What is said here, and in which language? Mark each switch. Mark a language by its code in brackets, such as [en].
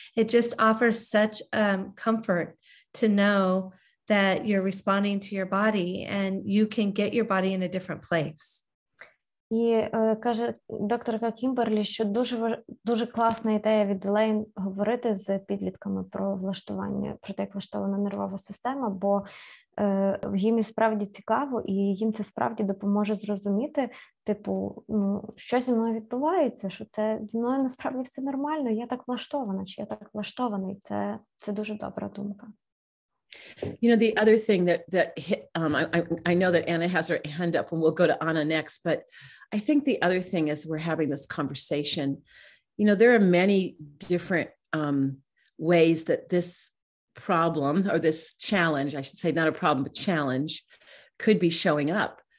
[en] It just offers such comfort to know that you're responding to your body and you can get your body in a different place. [uk] І каже докторка Кімберлі, що дуже класна ідея від Елейн говорити з підлітками про влаштування, про те, як влаштована нервова система, бо їм і справді цікаво, і їм це справді допоможе зрозуміти, що зі мною відбувається, що це зі мною насправді все нормально, я так влаштована, чи я так влаштований. Це дуже добра думка. [en] You know, the other thing that hit, I know that Anna has her hand up, and we'll go to Anna next, but I think the other thing is we're having this conversation. You know, there are many different ways that this problem, or this challenge, I should say, not a problem, but challenge, could be showing up.